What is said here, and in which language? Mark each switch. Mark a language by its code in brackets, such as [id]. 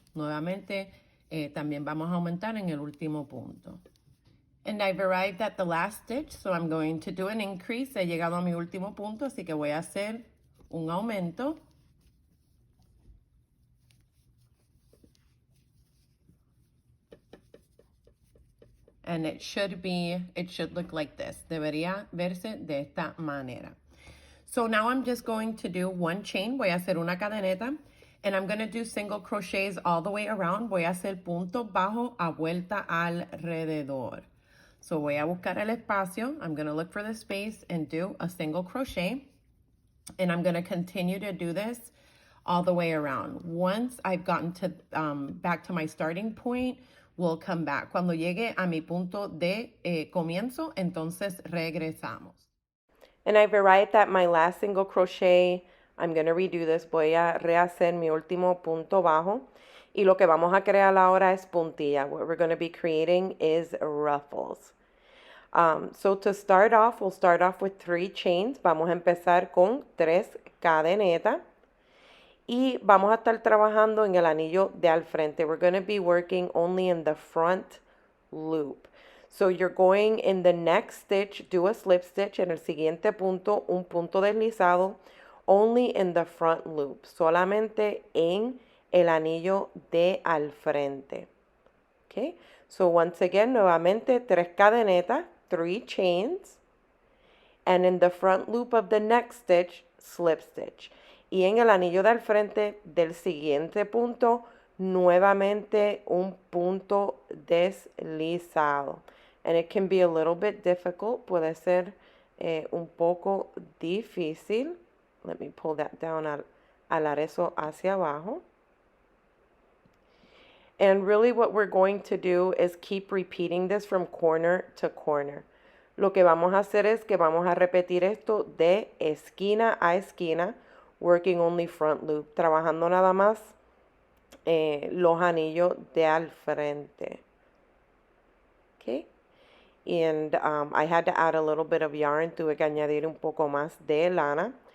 [es] Nuevamente, también vamos a aumentar en el último punto. [en] And I've arrived at the last stitch, so I'm going to do an increase. [es] He llegado a mi último punto, así que voy a hacer un aumento. [en] And it should look like this. [es] Debería verse de esta manera. [en] So now I'm just going to do 1 chain. [es] Voy a hacer una cadeneta. [en] And I'm going to do single crochets all the way around. [es] Voy a hacer punto bajo a vuelta alrededor. So voy a buscar el espacio. [en] I'm going to look for the space and do a single crochet. And I'm going to continue to do this all the way around. Once I've gotten to back to my starting point, we'll come back. [es] Cuando llegue a mi punto de comienzo, entonces regresamos. [en] And I've arrived at my last single crochet. I'm going to redo this. [es] Voy a rehacer mi último punto bajo. Y lo que vamos a crear ahora es puntilla. [en] What we're going to be creating is ruffles. So to start off, we'll start off with 3 chains. [es] Vamos a empezar con 3 cadenetas. Y vamos a estar trabajando en el anillo de al frente. [en] We're going to be working only in the front loop. So you're going in the next stitch, do a slip stitch, [es] en el siguiente punto, un punto deslizado, [en] only in the front loop, [es] solamente en el anillo de al frente. [en] Okay, so once again, [es] nuevamente, 3 cadenetas, [en] 3 chains, and in the front loop of the next stitch, slip stitch. [es] Y en el anillo de al frente del siguiente punto, nuevamente un punto deslizado. [en] And it can be a little bit difficult, [es] puede ser un poco difícil. [en] Let me pull that down, [es] alar eso hacia abajo. [en] And really what we're going to do is keep repeating this from corner to corner. [es] Lo que vamos a hacer es que vamos a repetir esto de esquina a esquina, [en] working only front loop, [es] trabajando nada más los anillos de al frente. Okay. [en] And I had to add a little bit of yarn, [es] tuve que añadir un poco más de lana.